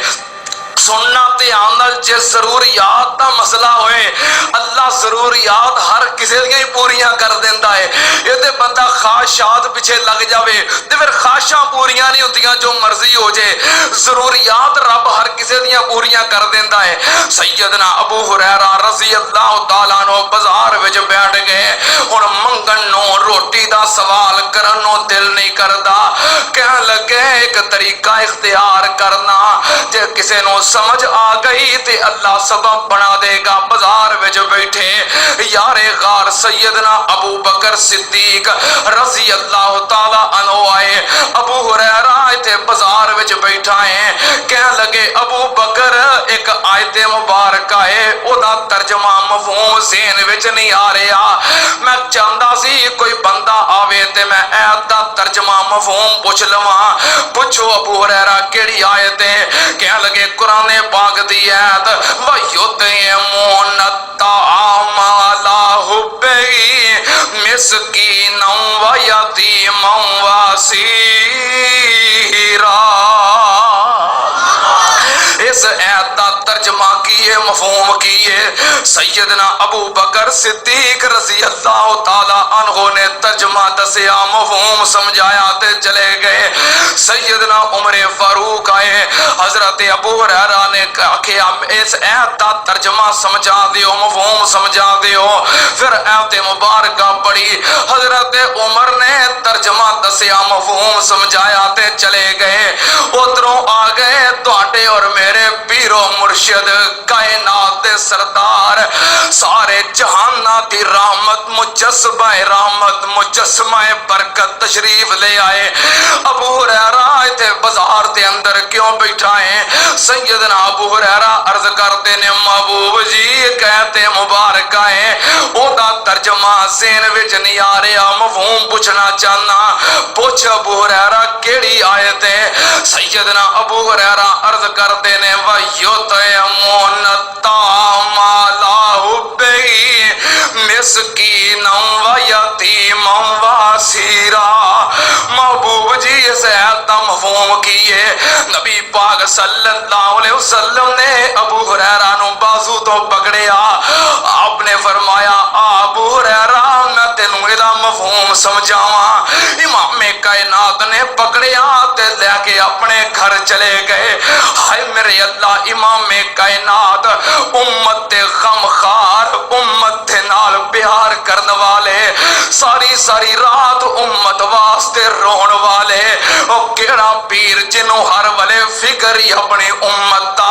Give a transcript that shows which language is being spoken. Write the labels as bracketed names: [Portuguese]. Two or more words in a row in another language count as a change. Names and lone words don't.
[Punjabi] سننا دھیان نال، جے ضروریات دا مسئلہ ہوئے، اللہ ضروریات ہر کسی دی پوریاں کر دیندا ہے. یہ تے بندہ خواہشات پیچھے لگ جاوے تے فیر خواہشاں پوریاں نہیں ہوندیاں، جو مرضی ہو جائے، ضروریات رب ہر کسی دی پوریاں کر دیندا ہے. سیدنا ابو ہریرہ [Arabic] رضي الله تعالى عنه [Punjabi] بازار وچ بیٹھ گئے. ہُݨ منگݨ نوں، روٹی دا سوال کرن نوں دل نہیں کردا. کہن لگے اک طریقہ اختیار کرنا، جے کسی نوں سمجھ آ گئی تے اللہ سبب بنا دیگا. بازار وچ بیٹھے یارِ غار سیدنا ابوبکر صدیق [Arabic] رضي الله تعالى عنه [Punjabi] آئے. ابو ہریرہ ایتھے بازار وچ بیٹھا ہے. کہن لگے ابوبکر اک آیت مبارک ہے، اودا ترجمہ مفہوم ذہن وچ نہیں آ رہا. میں چاہتا سی کوئی بندہ آوے تے میں آیت دا ترجمہ مفہوم پچھ لواں. پچھو ابو ہریرہ کیہڑی آیت ہے? کہن لگے قرآن پاک دی آیت, [Arabic] ويطعمون الطعام حبي مسكينا و يتيما و أسيرا. [Punjabi] اس آیت کا ترجمہ کی ہے، مفہوم کی ہے? سیدنا ابوبکر صدیق [Arabic] رضي الله تعالى عنه [Punjabi] نے ترجمہ دسیا، مفہوم سمجھایا تے چلے گئے. سیدنا عمر فاروق آئے، حضرت ابو ہریرہ نے آکھیا اس آیت کا ترجمہ سمجھا دیو، مفہوم سمجھا دیو. فیر آیت مبارک پڑھی، حضرت عمر نے ترجمہ دسیا، مفہوم سمجھایا تے چلے گئے. اودھروں آ گئے تہاڈے اور میرے پیرو مرشد، کائنات دے سردار، سارے جہاناں دی رحمت مجسمہ رحمت مجسمہ برکت تشریف لے آئے. ابو ہریرہ ایتھے بازار دے اندر کیوں بیٹھا ہے? سیدنا ابو ہریرہ عرض کرتے نے، محبوب جی کہتے مبارک ہے، اودا ترجمہ ذہن وچ نہیں آ رہا، مفہوم پوچھنا چاہنا. پوچھ ابو ہریرہ کیہڑی آیت ہے? سیدنا ابو ہریرہ عرض کرتے نے, [Arabic] ويطعمون الطعام حبي مسكينا و يتيما و أسيرا. [Punjabi] محبوب جی اس آیت کا مفہوم کی ہے? نبی پاک [Arabic] صلى الله عليه وسلم [Punjabi] نے ابو ہریرہ نوں باجو توں پکڑیا. آپ نے فرمایا, ابو ہریرہ میں تینوں ایہدا مفہوم سمجھاواں. امامِ کائنات نے پکڑیا تے لے کے اپنے گھر چلے گئے. ہائے میرے اللہ، امامِ کائنات امت دے غمخوار، امت دے نال پیار کرنے والے، ساری ساری رات امت واسطے رون والے، او کیہڑا پیر جنہوں ہر ویلے فکر ہی اپنی امت دا.